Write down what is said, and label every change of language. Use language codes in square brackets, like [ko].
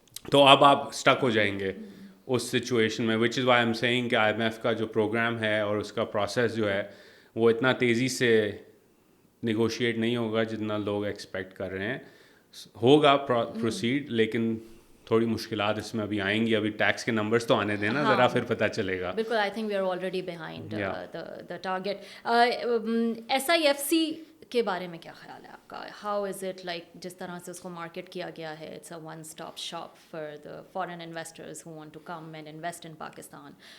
[ur] تو اب آپ اسٹک ہو جائیں گے اس سچویشن میں, [en] which is why I'm saying [ur] کہ آئی ایم ایف کا جو پروگرام ہے اور اس کا پروسیس جو ہے وہ اتنا تیزی سے نیگوشیٹ نہیں ہوگا جتنا لوگ ایکسپیکٹ کر رہے ہیں. ہوگا پروسیڈ, لیکن تھوڑی مشکلات اس میں ابھی آئیں گی. ابھی ٹیکس کے نمبرز تو آنے دینا ذرا, پھر پتہ چلے گا. [en] بالکل, I think we are already behind the target. [ur] S I F C کے بارے میں کیا خیال ہے آپ کا؟ [en] how is it like, [ur] جس طرح سے اس کو مارکیٹ کیا گیا ہے, [en] It's a one stop shop for the foreign investors who want to come and invest in Pakistan.